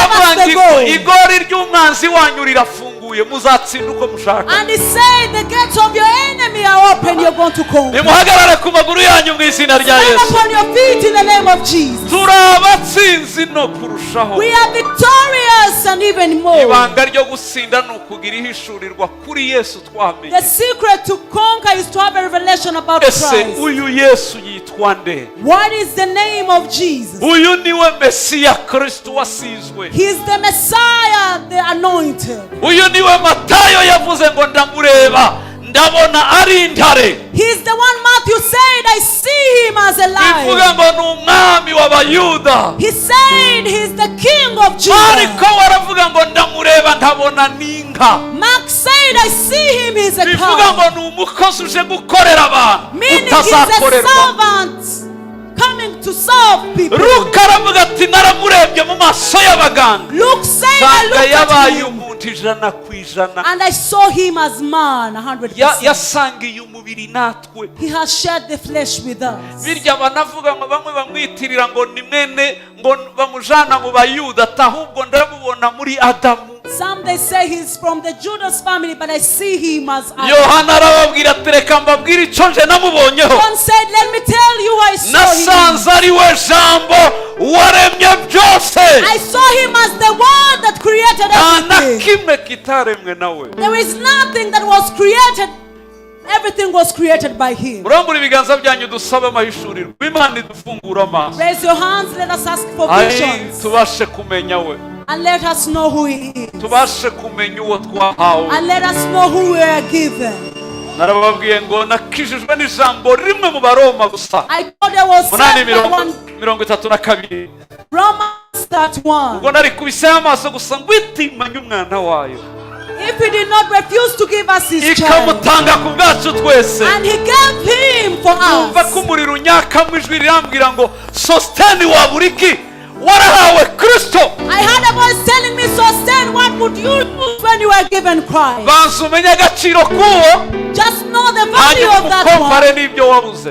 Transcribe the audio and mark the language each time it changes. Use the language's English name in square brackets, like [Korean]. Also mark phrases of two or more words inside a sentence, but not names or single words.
[Kinyarwanda] aravuga [English] gave us the [Kinyarwanda] ngo [English] goal. [Kinyarwanda] igori ry'umwanzi wanyu rirafunguye muzatsinda uko mushaka. [English] And He said, the gates of your enemy are open, you're going to conquer. [Kinyarwanda] nimuhagarare ku maguru yanyu mu izina rya [English] Stand [Kinyarwanda] Yesu. [English] upon your feet in the name of Jesus. [Kinyarwanda] turi abatsinzi no kurushaho. [English] We are victorious and even more. [Kinyarwanda] ibanga ryo gutsinda ni ukugira ihishurirwa kuri Yesu twamenye. [English] The secret to conquer is to have a revelation about [Kinyarwanda] ese [English] Christ. [Kinyarwanda] uyu Yesu yitwa nde? [English] What is the name of Jesus? [Kinyarwanda] uyu niwe Mesiya Kristo wasizwe. [English] He is the Messiah, the anointed. [Kinyarwanda] uyu niwe Matayo yavuze ngo ndamureba ndabona ari intare. [English] He is the one Matthew said, I see Him as a [Kinyarwanda] bivuga [English] lion. [Kinyarwanda] ngo ni umwami w'abayuda. [English] He said He is the King of [Kinyarwanda] ariko [English] Judah. [Kinyarwanda] waravuga ngo ndamureba ndabona n'inka. [English] Mark said, I see Him, He is a [Kinyarwanda] bivuga [English] cow. [Kinyarwanda] ngo ni umukozi uje gukorera abantu [English] Meaning He's a [Kinyarwanda] utazakorerwa. [English] servant coming to serve people. [Kinyarwanda] Luka aravuga ati naramurebye mu maso y'abaganga [English] Luke said, I [Kinyarwanda] nsanga [English] looked at [Kinyarwanda] yabaye [English] Him [Kinyarwanda] umuntu 100%. [English] and I saw Him as man, 100%. [Kinyarwanda] yasangiye umubiri natwe. [English] He has shared the flesh with us. [Kinyarwanda] birya banavuga ngo bamwe bamwitirira ngo ni mwene ngo bamujana mu bayuda ati ahubwo ndamubona muri Adamu. [English] Some they say He's from the Judas family, but I see Him as Adam. [Kinyarwanda] Yohana arababwira ati reka mbabwire icyo nje namubonyeho. [English] John said, let me tell you I saw Him. [Kinyarwanda] nasanze ari we jambo waremye byose, [English] I saw Him as the Word that created [Kinyarwanda] nta na [English] everything. [Kinyarwanda] kimwe kitaremwe nawe. [English] There is nothing that was created. Everything was created by Him. [Kinyarwanda] murambura ibiganza byanyu dusabe amahishurirwa. Imana idufungura amaso [English] Raise your hands, let us ask for Ai, visions. [Kinyarwanda] tubashe kumenya we, [English] And let us know who He is. [Kinyarwanda] tubashe kumenya uwo twahawe. [English] And let us know who we are given. [Kinyarwanda] narababwiye ngo nakijijwe n'ijambo rimwe mu Baroma gusa [English] I thought there was 8:32. Romans that one. [Kinyarwanda] ubwo nari kubiseho amaso gusa ngo itimanye umwana wayo [English] If He did not refuse to give us His child, [Kinyarwanda] ikamutanga ku bwacu twese. [English] and He gave Him for [Kinyarwanda] numva ko [English] us. [Kinyarwanda] umuriro unyaka mu ijwi rirambwira ngo Sosthene wabura iki? warahawe Kristo. [English] I heard a voice telling me, Sosthene, what would you lose when you were given Christ? [Kinyarwanda] banza umenye agaciro k'uwo, [English] Just know the value [Kinyarwanda] hanyuma [English] of that [Kinyarwanda] umukompare [English] one, [Kinyarwanda] n'ibyo wabuze.